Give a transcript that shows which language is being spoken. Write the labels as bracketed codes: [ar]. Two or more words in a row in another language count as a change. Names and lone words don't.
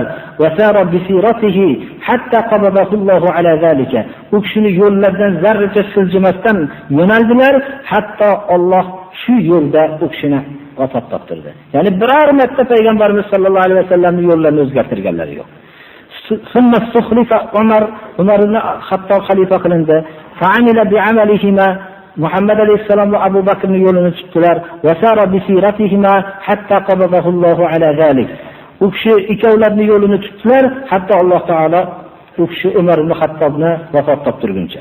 [ar] "وسار بسيرته حتى قبضه الله على ذلك." [uz] U kishini yo'llardan zarracha siljimasdan yo'naldilar, hatto Alloh shu yo'lda u kishini vafot toptirdi. Ya'ni biror marta payg'ambarimiz [ar] صلى الله عليه وسلم [uz] yo'llarini o'zgartirganlari yo'q. [ar] ثم استخلف [uz] عمر ibn Xattob xalifa qilindi. [ar] فعمل بعملهما [uz] Muhammad alayhisalom va Abu Bakrning yo'lini tutdilar. [ar] وسار بسيرتهما حتى قبضه الله على ذلك. [uz] U kishi ikkovlarining yo'lini tutdilar, hatto Alloh taolo u kishi Umar ibn Xattobni vafot toptirguncha.